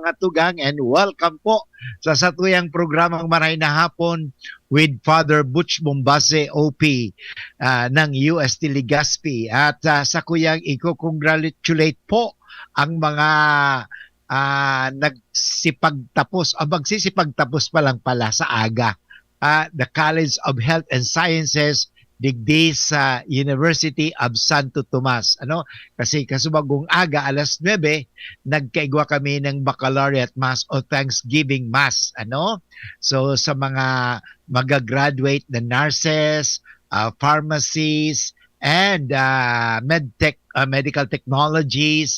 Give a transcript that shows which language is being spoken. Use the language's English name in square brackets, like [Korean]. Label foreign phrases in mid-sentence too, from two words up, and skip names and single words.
[Bikol] mga tugang, [English] and welcome [Bikol] po sa satuyang programang Maray na Hapon with Father Butch Bombase, OP ng UST Legazpi. [Filipino] At sa kuyang i-congratulate po ang mga nagsipagtapos, magsisipagtapos pa lang pala sa aga. [English] The College of Health and Sciences digdi sa University of Santo Tomas. [Bikol] Kasi kasubagong aga, alas 9, nagkaigwa kami ng Baccalaureate Mass o Thanksgiving Mass. [English] So [Filipino] sa mga magagraduate na [English] nurses, pharmacies, and medtech, medical technologies.